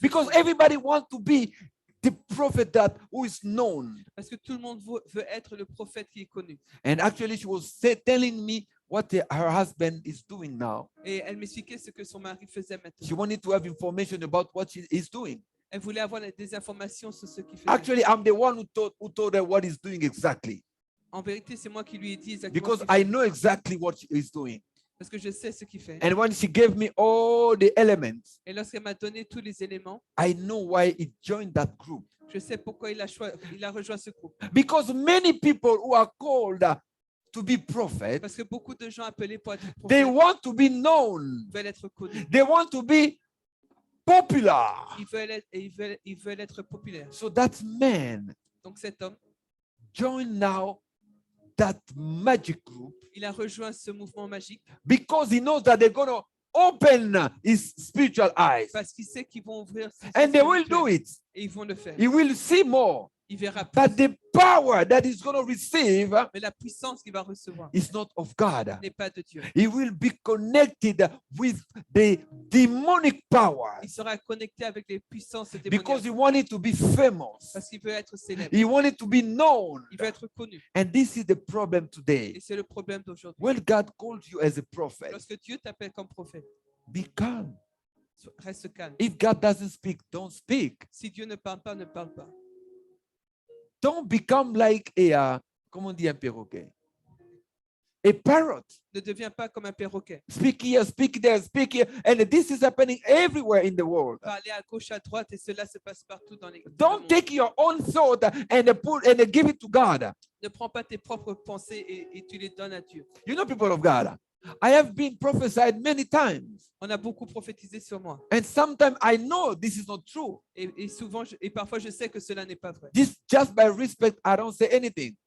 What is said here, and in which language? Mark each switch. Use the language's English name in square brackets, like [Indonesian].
[English] because everybody wants to be the prophet that who is known. [French] Parce que tout le monde veut être le prophète qui est connu. [English] And actually, she was telling me what her husband is doing now. [French] Et elle m'expliquait ce que son mari faisait maintenant. [English] She wanted to have information about what she is doing. [French] Elle voulait avoir des informations sur ce qu'il faisait. [English] Actually, I'm the one who told her what he's doing exactly, [French] En vérité, c'est moi qui lui ai dit exactement [English] because [French] ce qu'il [English] I [French] fait, [English] know exactly what she is doing. [French] parce que je sais ce qu'il fait. [English] And when she gave me all the elements, [French] Et lorsqu'elle m'a donné tous les éléments, [English] I know why he joined that group. [French] je sais pourquoi il a rejoint ce groupe. [English] Because many people who are called to be prophets, [French] Parce que beaucoup de gens appelés pour être [English] they [French] prophètes [English] want to be known. [French] veulent être connus. [English] They want to be popular. [French] Ils veulent être populaires. [English] So that man [French] Donc cet homme, [English] joined now that magic group [French] il a rejoint ce mouvement magique [English] because he knows that they're going to open his spiritual eyes. [French] parce qu'il sait qu'ils vont ouvrir ses [English] And [French] yeux [English] they will do [French] spirituels [English] it. [French] et ils vont le faire. [English] He will see more. [French] Il verra plus. [English] But the power that he's going to receive [French] Mais la puissance qu'il va recevoir [English] is not of God. [French] n'est pas de Dieu. [English] He will be connected with the demonic powers [French] Il sera connecté avec les puissances [English] because [French] démoniaques [English] he wanted to be famous. [French] parce qu'il veut être célèbre. [English] He wanted to be known. [French] Il veut être connu. [English] And this is the problem [French] Et [English] today. [French] c'est le problème d'aujourd'hui. [English] When God calls you as a prophet, [French] Lorsque Dieu t'appelle comme prophète, [English] be calm. [French] reste calme. [English] If God doesn't speak, don't speak. [French] Si Dieu ne parle pas, ne parle pas. [English] Don't become like a, [French] comment on dit un perroquet? [English] A parrot. [French] Ne deviens pas comme un perroquet. [English] Speak here, speak there, speak here. And this is happening everywhere in the world. [French] Parler à gauche, à droite, et cela se passe partout dans les. dans le [English] Don't [French] monde. [English] take your own thought and give it to God. [French] Ne prends pas tes propres pensées et tu les donnes à Dieu. [English] You know, people of God, I have been prophesied many times. [French] On a beaucoup prophétisé sur moi. [English] And sometimes I know this is not true. [French] Et souvent, et parfois, je sais que cela n'est pas vrai. [English] Just by respect, I don't say anything.